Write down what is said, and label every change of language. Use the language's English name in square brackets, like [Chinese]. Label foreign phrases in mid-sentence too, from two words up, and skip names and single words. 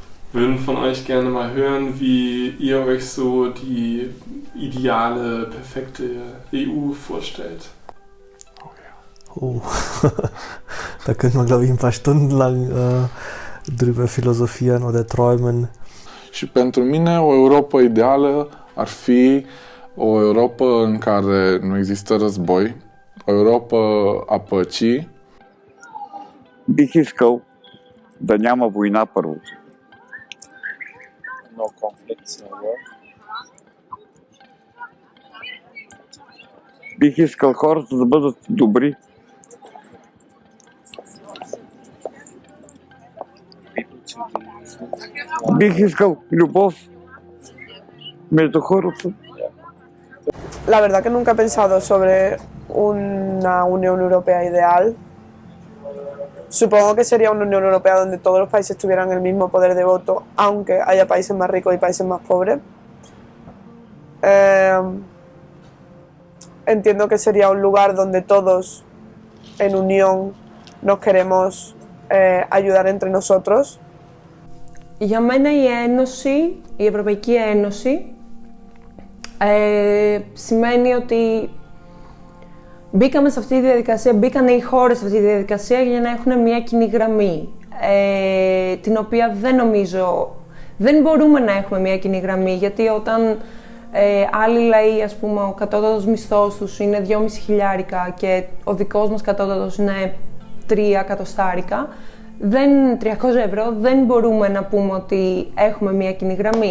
[German] würden von euch gerne mal hören, wie ihr euch so die ideale, perfekte EU vorstellt. Oh, da könnte man, glaube ich, ein paar Stunden lang drüber philosophieren oder träumen. [Romanian] Și pentru mine o Europa ideală ar fi o Europa în care nu există război, o Europa a păcii. [Bulgarian] Бих искал да няма война първото. [English] No conflicts, no war. [Bulgarian] Бих искал хората да бъдат добри. Бих искал любов между хората. [Spanish] La verdad que nunca he pensado sobre una Unión Europea ideal. Supongo que sería una Unión Europea donde todos los países tuvieran el mismo poder de voto, aunque haya países más ricos y países más pobres. Entiendo que sería un lugar donde todos en unión nos queremos ayudar entre nosotros. [Greek] Για μένα η Ένωση, η Ευρωπαϊκή Ένωση, σημαίνει ότι μπήκαμε σε αυτή τη διαδικασία, μπήκαν οι χώρες σε αυτή τη διαδικασία για να έχουν μια κοινή γραμμή, την οποία δεν νομίζω, δεν μπορούμε να έχουμε μια κοινή γραμμή, γιατί όταν άλλοι λαοί, ας πούμε, ο κατώτατος μισθός τους είναι 2.500 χιλιάρικα και ο δικός μας κατώτατος είναι 3 εκατοστάρικα, 300 ευρώ, δεν μπορούμε να πούμε ότι έχουμε μια κοινή γραμμή.